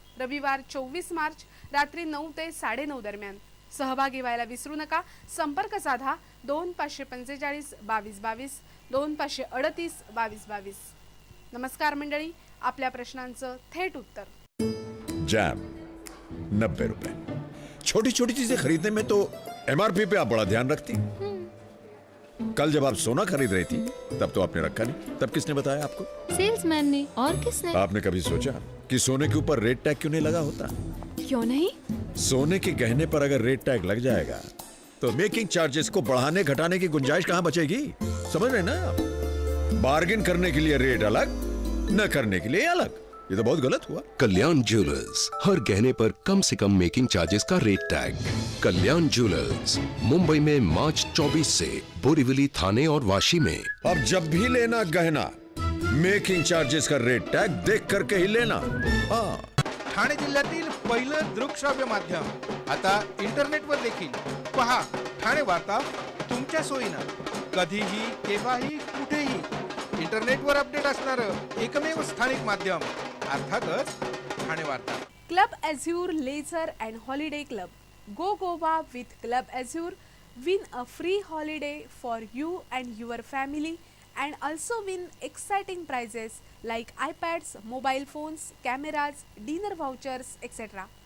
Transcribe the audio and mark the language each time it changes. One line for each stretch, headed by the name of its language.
Marathi: रविवार 24 मार्च रात्री 9 ते 9:30 दरम्यान सहभागी व्हायला विसरू नका। संपर्क साधा 2545 22 22 2538 22 22। नमस्कार मंडळी, आपल्या प्रश्नांचं थेट उत्तर।
Hindi: जैम 90 रुपए। छोटी छोटी चीजें खरीदने में तो MRP पे आप बड़ा ध्यान रखती। कल जब आप सोना खरीद रही थी तब तो आपने रखा नहीं, तब किसने बताया आपको? सेल्समैन ने। और किसने? आपने कभी सोचा कि सोने के ऊपर रेट टैग क्यों नहीं लगा होता? क्यों नहीं? सोने के गहने पर अगर रेट टैग लग जाएगा तो मेकिंग चार्जेस को बढ़ाने घटाने की गुंजाइश कहां बचेगी? समझ रहे ना आप? बार्गेन करने के लिए रेट अलग, न करने के लिए अलग। ये तो बहुत गलत हुआ। कल्याण ज्वेलर्स, हर गहने पर कम से कम मेकिंग चार्जेस का रेट टैग। कल्याण ज्वेलर्स, मुंबई में मार्च 24 से बोरीवली, थाने और वाशी में। अब जब भी लेना गहना मेकिंग चार्जेस का रेट टैग देख करके ही लेना। हाँ,
Marathi: ठाणे जिल्ह्यातील पहिलं दृकश्राव्य माध्यम आता इंटरनेटवर देखील पहा। ठाणे वार्ता तुमच्या सोयीनं, कधीही केव्हाही कुठेही इंटरनेटवर अपडेट असणारं एकमेव स्थानिक माध्यम अर्थातच ठाणे वार्ता।
English: Club Azure Leisure and Holiday Club. Go Goa with Club Azure. Win a free holiday for you and your family and also win exciting prizes like iPads, mobile phones, cameras, dinner vouchers, etc.